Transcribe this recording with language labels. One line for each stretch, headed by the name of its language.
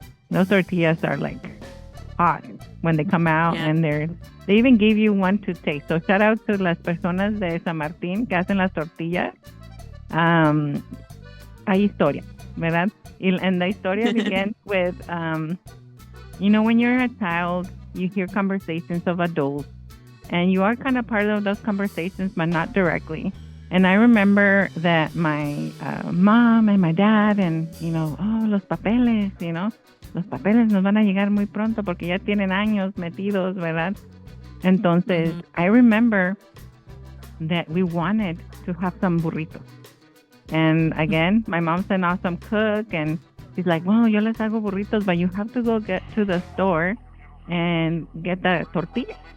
English: Those tortillas are like hot when they come out, and they even give you one to taste. So shout out to
Spanish: las personas de San Martín que hacen las tortillas. Hay historia, ¿verdad?
English: And the historia begins with, when you're a child, you hear conversations of adults, and you are kind of part of those conversations, but not directly. And I remember that my mom and my dad and,
Spanish: los papeles, los papeles nos van a llegar muy pronto porque ya tienen años metidos, ¿verdad?
English: Entonces, I remember that we wanted to have some burritos. And again, my mom's an awesome cook, and she's like, well,
Spanish: yo les hago burritos,
English: but you have to go get to the store and get the tortilla.